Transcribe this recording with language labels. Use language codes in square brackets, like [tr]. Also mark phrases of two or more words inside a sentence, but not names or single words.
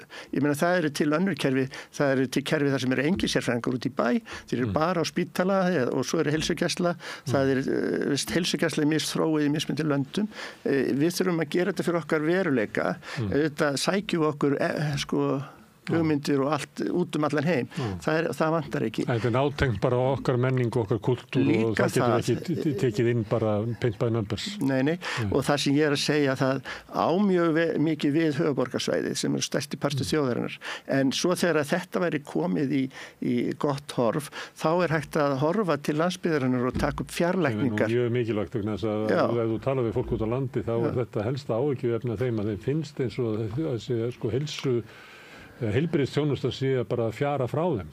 [is] Ég meina það eru til önnur kerfi, það eru til kerfi þar sem eru engin sérfræðingar út í bæ, þeir eru bara á spítala og svo eru heilsugæsla, það er heilsugæsla í misþróið í mismyndi löndum. Við þurfum að gera þetta fyrir okkar veruleika, þetta sækjum okkur hugmyndir og allt út allan heim. Það vantar ekki. Það er nátengt bara okkar menning og okkar kultúr og það getur ekki tekið inn bara [en] paint by numbers. [is] Nei. Og það sem ég að segja, það á mjög mikið við höfuðborgarsvæðið sem er stærsti partur þjóðarinnar. En svo þegar þetta væri komið í gott horf, þá er hægt að horfa til landsbyggðarinnar og taka upp fjarlækningar. Það er mjög mikilvægt vegna þess að ef þú talar við fólk út á landi, þá er þetta helsta áhyggjuefni þeim að þeim finnst eins og þessi heilbrigðisþjónustan sé bara að fjara frá þeim.